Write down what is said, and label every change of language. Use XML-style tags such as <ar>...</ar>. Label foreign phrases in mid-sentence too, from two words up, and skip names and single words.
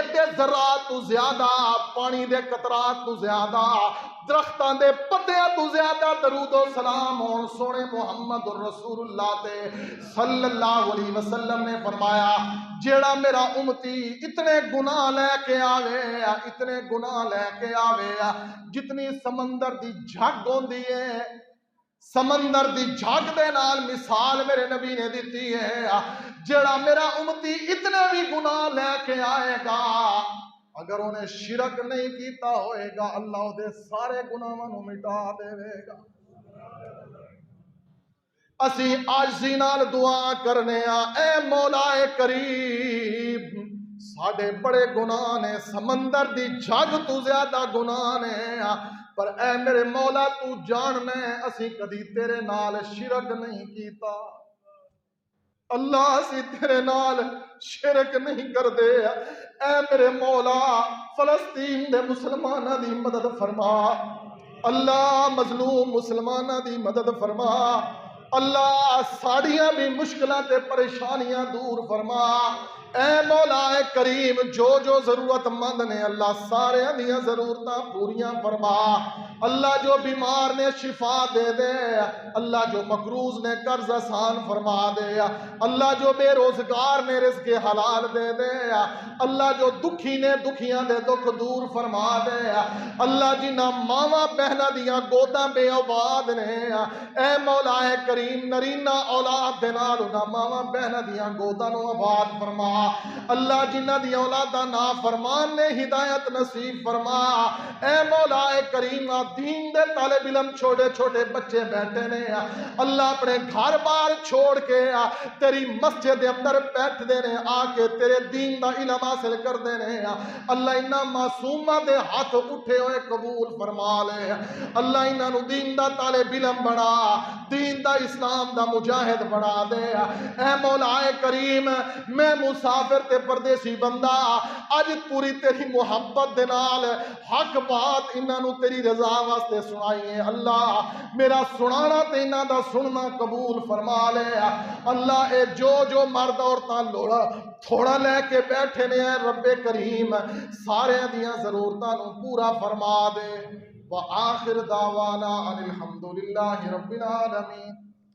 <pa>دے ذرات تو زیادہ، پانی دے قطرات تو زیادہ، درختاں دے پتیاں تو زیادہ درود و سلام ہون سونے محمد رسول اللہ تے</pa> <ar>صلی اللہ علیہ وسلم</ar> <pa>نے فرمایا جیڑا میرا امتی اتنے گناہ لے کے آوے، اتنے گناہ لے کے آوے جتنی سمندر دی جھگ ہوندی ہے، سمندر دی جھگ دے نال مثال میرے نبی نے دیتی ہے، جیڑا میرا امتی اتنے بھی گناہ لے کے آئے گا اگر انہیں شرک نہیں کیتا ہوئے گا اللہ دے سارے گناہاں نو مٹا دے گا۔ اسی عاجزی نال دعا کرنے اے مولا کریم ساڈے بڑے گناہ نے، سمندر دی جھگ تو زیادہ گناہ نے، پر اے میرے مولا تو جاننا اسی کدی تیرے نال شرک نہیں کیتا، اللہ اسی تیرے نال شرک نہیں کر دے، اے میرے مولا فلسطین دے مسلمانہ دی مدد فرما، اللہ مظلوم مسلمانہ دی مدد فرما، اللہ ساڑیاں بھی مشکلات تے پریشانیاں دور فرما، اے مولا کریم جو ضرورت مند نے اللہ سارے دیاں ضرورتاں پوریاں فرما، اللہ جو بیمار نے شفا دے دے، اللہ جو مقروض نے قرض آسان فرما دے، اللہ جو بے روزگار نے رزق حلال دے دے، اللہ جو دکھی نے دکھیاں دے دکھ دور فرما دے، اللہ جنہ ماواں بہنہ دیاں گوداں بے آباد نے، اے مولا کریم نرینہ اولاد دے نال انہاں ماواں بہنہ دیاں گوداں نو آباد فرما، اللہ جنہ دی اولاداں نافرمان نے ہدایت نصیب فرما، اے مولا کریم دین دے طالب علم چھوٹے چھوٹے بچے بیٹھے نے اللہ اپنے گھر بار چھوڑ کے تیری مسجد دے اندر بیٹھ دے نے آ کے تیرے دین دا علم حاصل کر دے نے اللہ انہاں معصوماں دے ہاتھ اٹھے ہوئے قبول فرما لے، اللہ انہاں نو دین دا طالب علم بنا، دین دا اسلام دا مجاہد بنا دے، اے مولا کریم میں مسافر تے پردیسی بندہ اج پوری تیری محبت دے نال حق بات انہاں نو تیری رضا واسطے سنائی ہے اللہ میرا سنانا تے انہاں دا سننا قبول فرما لے اللہ اے جو مرد عورتاں لوڑا تھوڑا لے کے بیٹھے نے رب کریم سارے دیاں ضرورتاں نو پورا فرما دے</pa> <ar>وآخر دعوانا ان الحمدللہ رب العالمین</ar>